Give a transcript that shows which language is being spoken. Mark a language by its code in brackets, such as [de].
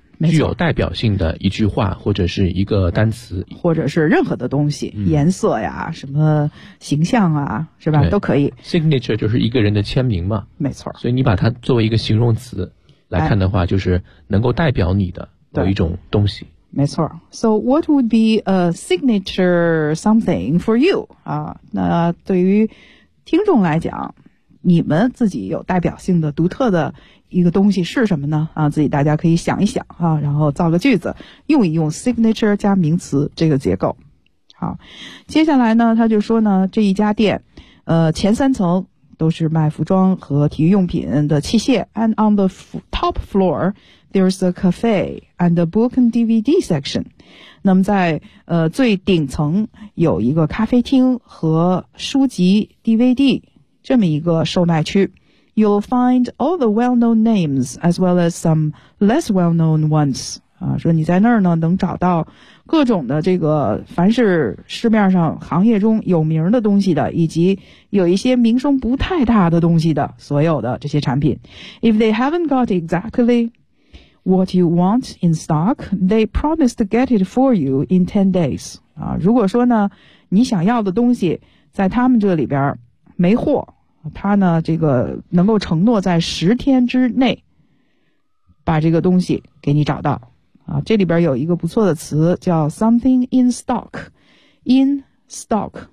[zh] 具有代表性的一句话或者是一个单词或者是任何的东西，颜色呀，什么形象啊，是吧，都可以。 signature 就是一个人的签名嘛，没错，所以你把它作为一个形容词来看的话，就是能够代表你的某一种东西。没错。 [en] So what would be a signature something for you? [zh] 啊，那对于听众来讲，你们自己有代表性的独特的一个东西是什么呢？啊，自己大家可以想一想啊，然后造个句子，用一用 signature 加名词这个结构。好，接下来呢，他就说呢，这一家店，前三层都是卖服装和体育用品的器械 ， [en] and on the top floor there's a cafe and a book and DVD section。 [zh] 那么在最顶层有一个咖啡厅和书籍 DVD 这么一个售卖区。 [en] You'll find all the well-known names as well as some less well-known ones。 [zh] 啊，说你在那儿呢能找到各种的这个凡是市面上行业中有名的东西的，以及有一些名声不太大的东西的所有的这些产品。 [en] If they haven't got exactly what you want in stock, they promise to get it for you in 10 days. [zh] 啊，如果说呢你想要的东西在他们这里边没货，他呢这个能够承诺在十天之内把这个东西给你找到。啊，这里边有一个不错的词叫 [en] something in stock, in stock